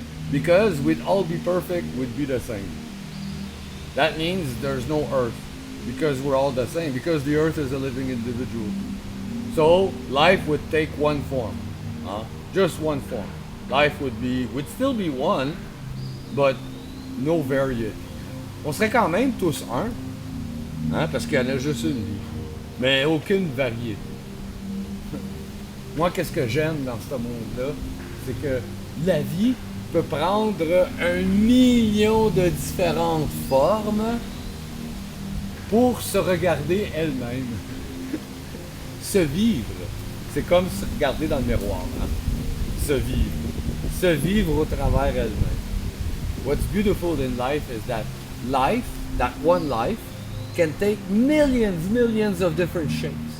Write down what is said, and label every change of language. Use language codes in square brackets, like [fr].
[en] Because we'd all be perfect, we'd be the same. That means there's no earth because we're all the same, because the earth is a living individual. So life would take one form, just one form. Life would still be one, but no variety. [fr] On serait quand même tous un, parce qu'il y en a juste une vie, mais aucune variété. Moi, qu'est-ce que j'aime dans ce monde-là, c'est que la vie peut prendre 1 million de différentes formes pour se regarder elle-même. Se vivre, c'est comme se regarder dans le miroir. Hein? Se vivre. Se vivre au travers elle-même. [en] What's beautiful in life is that one life, can take millions of different shapes.